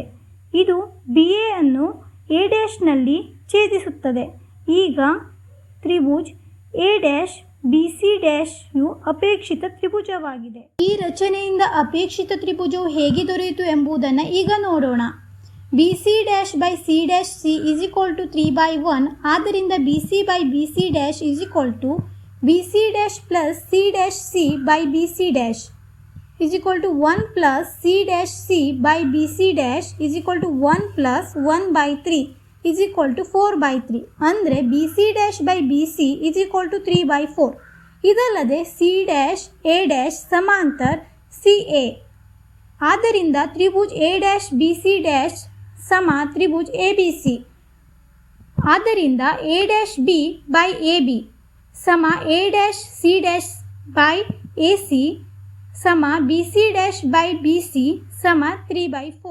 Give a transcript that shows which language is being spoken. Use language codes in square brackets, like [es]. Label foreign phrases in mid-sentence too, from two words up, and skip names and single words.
[kn] ಇದು BA ಅನ್ನು A' ಛೇದಿಸುತ್ತದೆ. ಈಗ ತ್ರಿಭುಜ A'BC' ಅಪೇಕ್ಷಿತ ತ್ರಿಭುಜವಾಗಿದೆ. ಈ ರಚನೆಯಿಂದ ಅಪೇಕ್ಷಿತ ತ್ರಿಭುಜವು ಹೇಗೆ ದೊರೆಯಿತು ಎಂಬುದನ್ನು ಈಗ ನೋಡೋಣ. BC'/C' C = 3/1. ಆದ್ದರಿಂದ BC/BC' BC' plus C' by BC' = 1 plus C' by BC' = 1 plus 1/3 = 4/3. ಅಂದರೆ BC'/BC = 3/4. ಇದಲ್ಲದೆ C', A' ಸಮಾಂತರ CA. ಆದ್ದರಿಂದ ತ್ರಿಭುಜ A'BC' ಸಮ ತ್ರಿಭುಜ ABC. ಆದ್ದರಿಂದ A'B/AB ಸಮ A'(C' by AC ಸಮ BC'/BC ಸಮ 3/4.